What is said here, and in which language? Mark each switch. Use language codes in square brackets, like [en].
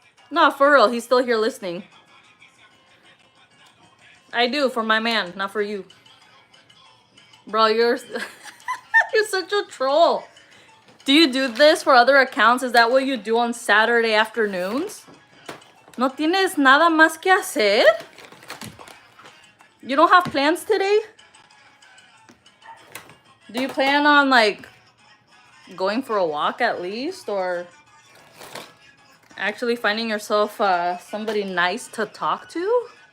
[en] No, for real, he's still here listening. I do, for my man, not for you. Bro, you're you're such a troll. Do you do this for other accounts? Is that what you do on Saturday afternoons? [es] ¿No tienes nada más que hacer? [en] You don't have plans today? Do you plan on, like, going for a walk at least? Or actually finding yourself somebody nice to talk to?